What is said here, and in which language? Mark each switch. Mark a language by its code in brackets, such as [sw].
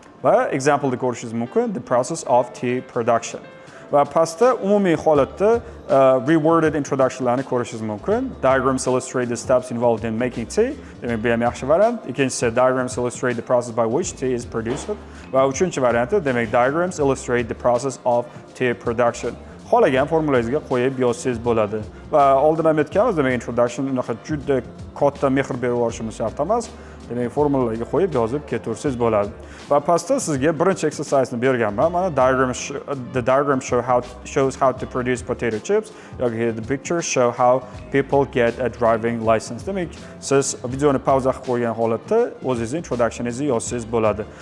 [uz] Va example'da ko'rishingiz mumkin [en] the process of tea production. [uz] Va pastda umumiy holatda reworded introductionlarni ko'rishingiz mumkin. [en] Diagrams illustrate the steps involved in making tea. [uz] Demak, bu ham yaxshi variant. Ikkinchisi [en] diagrams illustrate the process by which tea is produced. [uz] Va uchinchi varianti demak [en] diagrams illustrate the process of tea production. [uz] Xohlagan formulangizga qo'yib yozsangiz bo'ladi. Va oldin ham aytganmiz, demak introduction unaqa juda katta mehr berib yuborishimiz shart emas. Demak, formulalarga qo'yib yozib ketaversangiz bo'ladi. Va pastda sizga birinchi exercise'ni berganman. [en] Mana the diagram shows how to produce potato chips yoki the pictures show how people get a driving license. [uz] Demak, siz videoni pauza qilib qo'ygan holatda o'zingiz introductioningizni yozsangiz bo'ladi.